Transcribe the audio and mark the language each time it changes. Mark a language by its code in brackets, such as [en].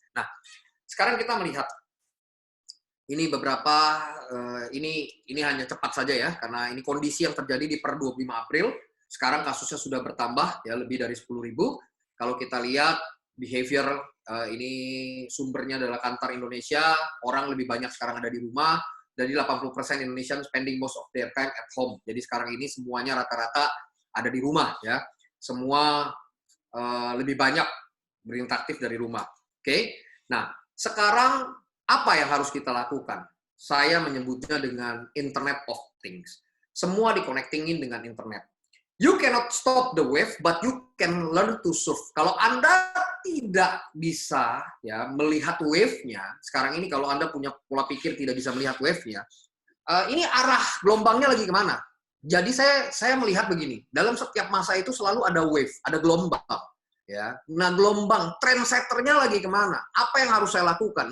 [id] Nah, sekarang kita melihat ini beberapa ini hanya cepat saja ya karena ini kondisi yang terjadi di per 25 April. Sekarang kasusnya sudah bertambah ya lebih dari 10.000. Kalau kita lihat behavior ini sumbernya adalah Kantar Indonesia, orang lebih banyak sekarang ada di rumah. [en] Jadi 80% Indonesian spending most of their time at home. [id] Jadi sekarang ini semuanya rata-rata ada di rumah ya. Semua lebih banyak berinteraktif dari rumah. Oke. Nah, sekarang apa yang harus kita lakukan? Saya menyebutnya dengan Internet of Things. Semua di-connectingin dengan internet. [en] You cannot stop the wave, but you can learn to surf. [id] Kalau Anda tidak bisa ya melihat wave-nya, sekarang ini kalau Anda punya pola pikir tidak bisa melihat wave-nya, ini arah gelombangnya lagi kemana? Jadi saya melihat begini, dalam setiap masa itu selalu ada wave, ada gelombang. Ya, nah gelombang, trendsetternya lagi kemana? Apa yang harus saya lakukan?